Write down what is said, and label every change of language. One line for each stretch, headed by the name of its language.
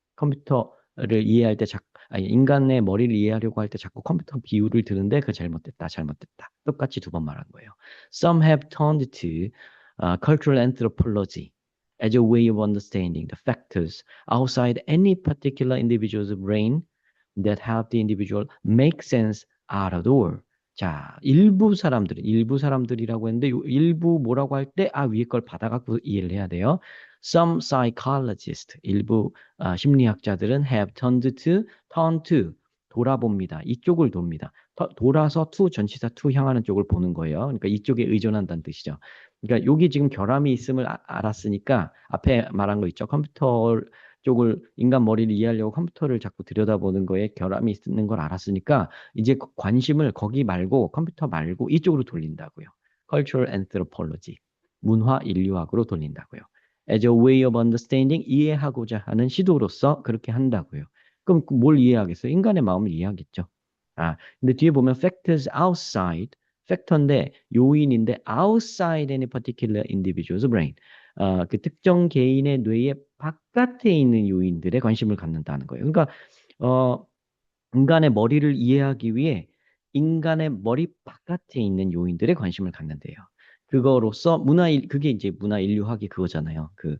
Korean: 컴퓨터를 이해할 때 인간의 머리를 이해하려고 할 때 자꾸 컴퓨터 비유를 드는데 그 잘못됐다, 잘못됐다. 똑같이 두 번 말한 거예요.
English: Some have turned to cultural anthropology as a way of understanding the factors outside any particular individual's brain that help the individual make sense out of the world.
Korean: 자, 일부 사람들이라고 했는데, 일부 뭐라고 할 때, 위에 걸 받아갖고 이해를 해야 돼요.
English: Some psychologists,
Korean: 일부 심리학자들은
English: have turn to,
Korean: 돌아봅니다. 이쪽을 돕니다. 돌아서 to, 전치사 to 향하는 쪽을 보는 거예요. 그러니까 이쪽에 의존한다는 뜻이죠. 그러니까 여기 지금 결함이 있음을 알았으니까 앞에 말한 거 있죠. 컴퓨터 쪽을 인간 머리를 이해하려고 컴퓨터를 자꾸 들여다보는 거에 결함이 있는 걸 알았으니까 이제 관심을 거기 말고 컴퓨터 말고 이쪽으로 돌린다고요.
English: Cultural Anthropology,
Korean: 문화 인류학으로 돌린다고요.
English: As a way of understanding,
Korean: 이해하고자 하는 시도로서 그렇게 한다고요. 그럼 뭘 이해하겠어요? 인간의 마음을 이해하겠죠. 근데 뒤에 보면
English: factors outside,
Korean: 팩터인데 요인인데
English: outside any particular individual's brain.
Korean: 그 특정 개인의 뇌의 바깥에 있는 요인들에 관심을 갖는다는 거예요. 그러니까 어, 인간의 머리를 이해하기 위해 인간의 머리 바깥에 있는 요인들에 관심을 갖는데요. 그거로서 그게 이제 문화 인류학이 그거잖아요.